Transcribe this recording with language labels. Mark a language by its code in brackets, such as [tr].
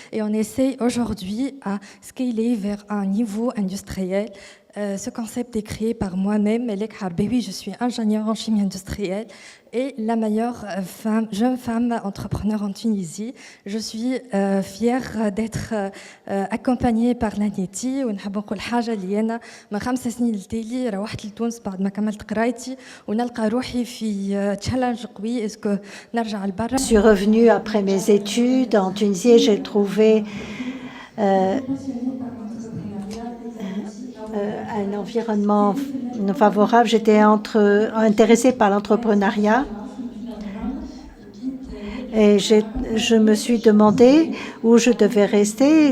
[fr] Et on essaie aujourd'hui à scaler vers un niveau industriel. Ce concept est créé par moi-même, Melek Harbewi. Je suis ingénieure en chimie industrielle et la meilleure jeune femme entrepreneur en Tunisie. Je suis fière d'être accompagnée par l'ANETI. [ar] ونحب نقول حاجة اللي أنا من 5 سنين لتالي روحت لتونس بعد ما كملت قرايتي ونلقى روحي في تشالنج قوي اسكو نرجع لبرا. [fr] Je suis revenue après mes études en Tunisie et j'ai trouvé un environnement favorable. J'étais intéressée par l'entrepreneuriat et je me suis demandé où je devais rester.